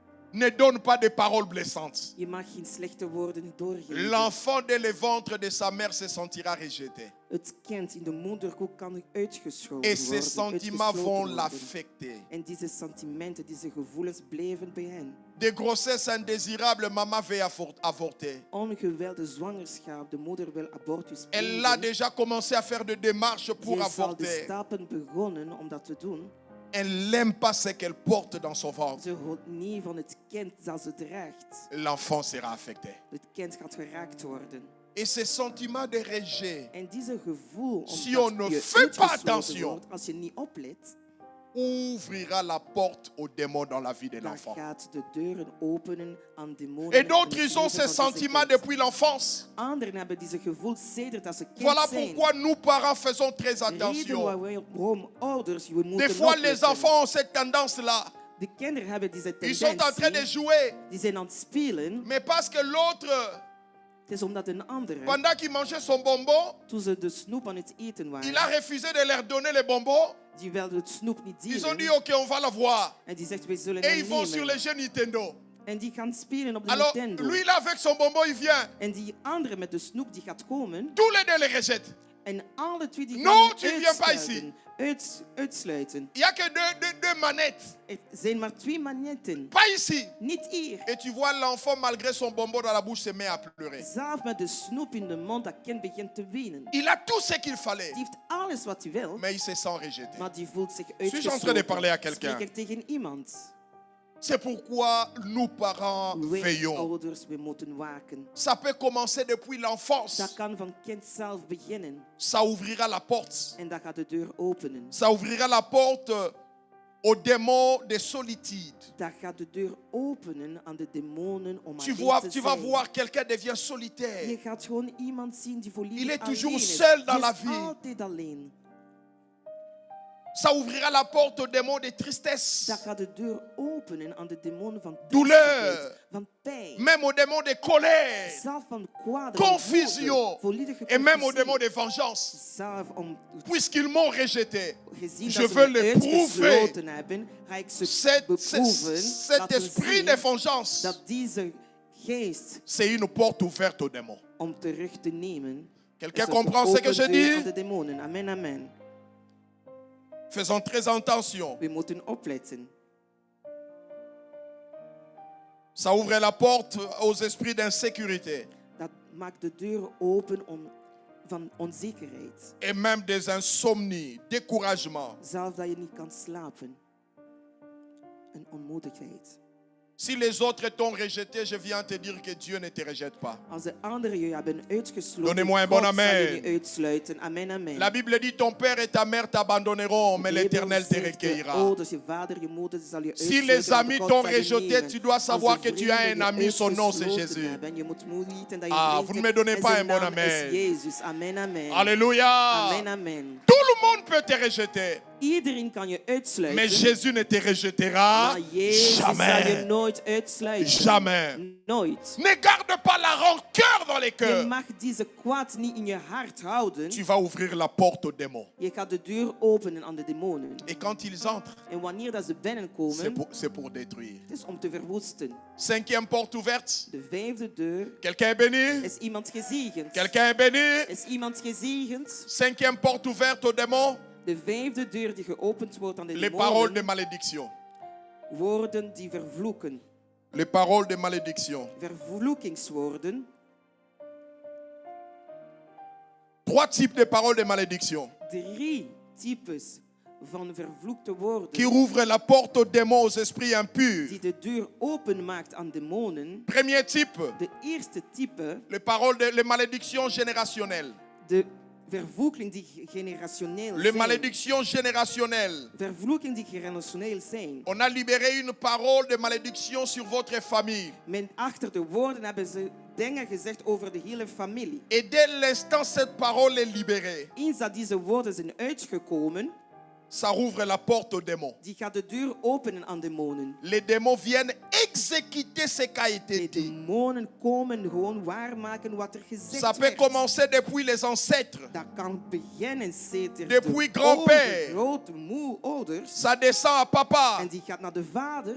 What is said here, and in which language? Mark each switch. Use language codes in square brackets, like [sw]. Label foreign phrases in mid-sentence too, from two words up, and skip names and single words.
[fr] ne donne pas de paroles blessantes. [nl] Je mag geen slechte woorden doorgeven. [fr] L'enfant dès le ventre de sa mère se sentira rejeté. [nl] Het kind in de moederkoek kan uitgeschoten [fr] Et ces [nl] worden. [fr] sentiments vont [nl] uitgesloten worden. [fr] l'affecter. [nl] En deze sentimenten, deze gevoelens blijven bij hen. [fr] Des grossesses indésirables, maman veut avorter. [nl] Ongewilde zwangerschap, de moeder wil abortus [fr] Elle a [nl] plegen. [fr] déjà commencé à faire des démarches pour [nl] Je zal de [fr] avorter. [nl] stappen begonnen om dat te doen. [fr] Elle n'aime pas ce qu'elle porte dans son ventre. [nl] Ze houdt niet van het kind dat ze draagt. [fr] L'enfant sera affecté. [nl] Het kind gaat geraakt worden. [fr] Et ces sentiments de rejet [nl] En deze gevoel, [fr] Si [nl] omdat [fr] on ne [nl] je [fr] fait pas [nl] uitgesloten [fr] attention, [nl] wordt, als je niet oplet, [fr] ouvrira la porte aux démons dans la vie de [nl] dan [fr] l'enfant. [nl] gaat de deuren openen aan demonen. [fr] Et [nl] in [fr] d'autres, [nl] het [fr] ils ont [nl] leven [fr] ces [nl] van deze [fr] sentiments [nl] kind. [fr] depuis l'enfance. [nl] Anderen hebben deze gevoel sedert dat ze kind [fr] Voilà [nl] zijn. [fr] pourquoi nous, parents, faisons très [nl] Reden [fr] attention. [nl] waarom ouders, we moeten [fr] Des fois, les [nl] opletten. [fr] enfants ont cette tendance-là. [nl] De kinderen hebben deze [fr] Ils sont en train de [nl] tendentie. [fr] jouer. [nl] Die zijn aan het spelen. [fr] Mais parce que l'autre, [nl] Het is omdat een andere, [fr] pendant qu'il mangeait son bonbon, [nl] toen ze de snoep aan het eten [fr] il [nl] waren, [fr] a refusé de leur donner les bonbons. [nl] die wilde het snoep niet [fr] Ils ont dit, [nl] delen. [fr] OK, on va l'avoir. [nl] En die zegt, wij zullen [fr] Et [nl] hem [fr] ils vont sur [nl] nemen. [fr] les jeux Nintendo. [nl] En die gaan spelen op de [fr] Alors, [nl] Nintendo. [fr] lui, là, avec son bonbon, il vient. [nl] En die andere met de snoep, die gaat komen. [fr] Tous les deux les rejettent. [nl] En alle twee die [fr] Non, [nl] gaan hem [fr] tu viens pas [nl] uitsluiten. Uitsluiten. [fr] Il n'y a que deux manettes. [nl] Er zijn maar 2 magnetten. [fr] Pas ici. [nl] Niet hier. [fr] Et tu vois l'enfant, malgré son bonbon dans la bouche, se met à pleurer. [nl] Zelf met de snoep in de mond, dat kind begint te wenen. [fr] Il a tout ce qu'il fallait, [nl] Die heeft alles wat hij wil, [fr] mais il se sent rejeté. [nl] maar die voelt zich [fr] Suis-je en train de parler à [nl] uitgesloten. [fr] quelqu'un? [nl] Spreek ik tegen iemand. [fr] C'est pourquoi nous, parents, [nl] Wij [fr] veillons. [nl] ouders, we moeten waken. [fr] Ça peut commencer depuis l'enfance. [nl] Dat kan van kind zelf beginnen. [fr] Ça ouvrira la porte. [nl] En dat gaat de deur openen. [fr] Ça ouvrira la porte aux démons de solitude. [nl] Dat gaat de deur openen aan de demonen om [fr] Tu [nl] alleen te [fr] vas [nl] zijn. [fr] voir, quelqu'un devient [nl] Je [fr] solitaire. [nl] gaat gewoon iemand zien die volledig [fr] Il est toujours [nl] alleen is. [fr] seul dans [nl] Die [fr] la [nl] is [fr] vie. [nl] altijd alleen. [fr] Ça ouvrira la porte aux démons de tristesse, [nl] Dat gaat de deur openen aan de demonen van [fr] douleur, [nl] triestigheid, van pijn. [fr] même aux démons de colère, [nl] Zelf van kwade [fr] confusion, [nl] volledige [fr] et même aux [nl] confusie. [fr] démons de vengeance. [nl] Zelf om [fr] Puisqu'ils m'ont rejeté, [nl] gezien [fr] je [nl] dat ze [fr] veux [nl] me [fr] le prouver. [nl] uitgesloten hebben, ga ik ze beproeven, [fr] cet [nl] laten [fr] esprit [nl] zien [fr] de vengeance, [nl] dat deze geest [fr] c'est une porte ouverte aux démons. [nl] om terug te nemen. [fr] Quelqu'un [nl] is een [fr] comprend ce que [nl] open [fr] je [nl] deur aan [fr] dis? [nl] de demonen. [fr] Amen, amen. Faisons très attention. [nl] We moeten opletten. [fr] Ça ouvre la porte aux esprits d'insécurité [nl] Dat maakt de deur open van onzekerheid. [fr] et même des insomnies, découragement. [nl] Zelf dat je niet kan slapen. En onmoedigheid. [fr] Si les autres t'ont rejeté, je viens te dire que Dieu ne te rejette pas. [nl] Als de anderen je hebben uitgesloten, [fr] Donnez-moi un [nl] God [fr] bon amen. [nl] zal je niet uitsluiten. [fr] Amen, amen. La Bible dit ton père et ta mère t'abandonneront, mais [nl] De Bijbel [fr] l'Éternel te [nl] zegt, [fr] recueillera. [nl] je ouders, je vader, je moeder zal je [fr] Si [nl] uitsluiten, [fr] les [nl] maar [fr] amis [nl] God [fr] t'ont [nl] zal je [fr] rejeté, [nl] nemen. [fr] tu dois [nl] Als [fr] savoir [nl] de [fr] que tu as [nl] vrienden [fr] un [nl] je [fr] ami, son nom c'est [nl] uitgesloten [fr] Jésus. [nl] hebben, je moet weten dat je [fr] Ah, [nl] vriend [fr] vous ne [nl] hebt [fr] me donnez [nl] en [fr] pas [nl] zijn [fr] un bon [nl] naam [fr] amen. [nl] is Jezus. [fr] Amen, amen. Alléluia. Amen, amen. Tout le monde peut te rejeter, [nl] Iedereen kan je uitsluiten, [fr] mais Jésus ne te rejettera [nl] maar Jezus zal je [fr] jamais. [nl] nooit uitsluiten. [fr] Jamais. [nl] Nooit. [fr] Ne garde pas la rancœur dans les [nl] Je [fr] cœurs. [nl] mag deze kwaad niet in je hart houden. [fr] Tu vas ouvrir la porte aux démons. [nl] Je gaat de deur openen aan de demonen. [fr] Et quand ils entrent, [nl] En wanneer dat ze binnenkomen, [fr] c'est pour détruire. [nl] het is om te verwoesten. [fr] Cinquième porte ouverte. [nl] De 5e deur. [fr] Quelqu'un est béni? [nl] Is iemand gezegend? [fr] Quelqu'un est béni? [nl] Is iemand gezegend? [fr] Cinquième porte ouverte aux démons. [nl] De 5e deur die geopend wordt aan de [fr] Les paroles de [nl] demonen. [fr] malédiction. [nl] Woorden die vervloeken. [fr] Les paroles de malédiction. [nl] Vervloekingswoorden. [fr] 3 types de paroles de malédiction [nl] 3 types van vervloekte woorden. [fr] qui ouvrent la porte aux démons, aux esprits impurs. [nl] Die de deur openmaakt aan demonen. [fr] Premier type, [nl] De eerste type. [fr] les malédictions générationnelles. [nl] De vervloeking die generationeel [fr] Les [nl] zijn. [fr] malédictions générationnelles. [nl] Vervloeking die generationeel zijn. [fr] On a libéré une parole de malédiction sur votre famille. [nl] Men achter de woorden hebben ze dingen gezegd over de hele familie. [fr] Et dès l'instant cette parole est libérée, [nl] Eens dat deze woorden zijn uitgekomen, [fr] ça rouvre la porte aux démons. [nl] die gaat de deur openen aan demonen. [fr] Les démons viennent exécuter ce qui a été [nl] De [fr] dit. [nl] demonen komen gewoon waarmaken wat er gezegd [fr] Ça peut [nl] werd. [fr] commencer depuis les ancêtres. [nl] Dat kan beginnen, zeker. [fr] Depuis [nl] de [fr] grand-père. [nl] grote ouders. [fr] Ça descend à papa. [nl] En die gaat naar de vader.